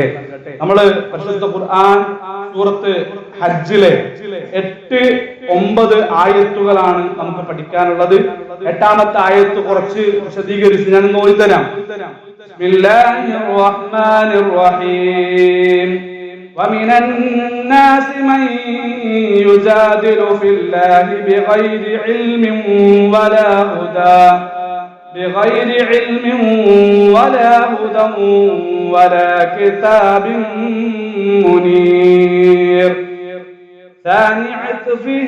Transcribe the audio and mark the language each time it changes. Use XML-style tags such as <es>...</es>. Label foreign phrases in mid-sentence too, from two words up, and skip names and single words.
<ml>നമ്മള് പരിശുദ്ധ ഖുർആൻ സൂറത്ത് ഹജ്ജിലെ 8, 9 ആയത്തുകളാണ് നമുക്ക് പഠിക്കാനുള്ളത്. 8ാമത്തെ ആയത്ത് കുറച്ച് വിശദീകരിച്ച് ഞാൻ ഓതി തരാം.</ml> <ar>بسم الله الرحمن الرحيم ومن الناس من يجادل في الله بغير علم ولا هدى ولا كتاب منير ثاني عطفه</ar>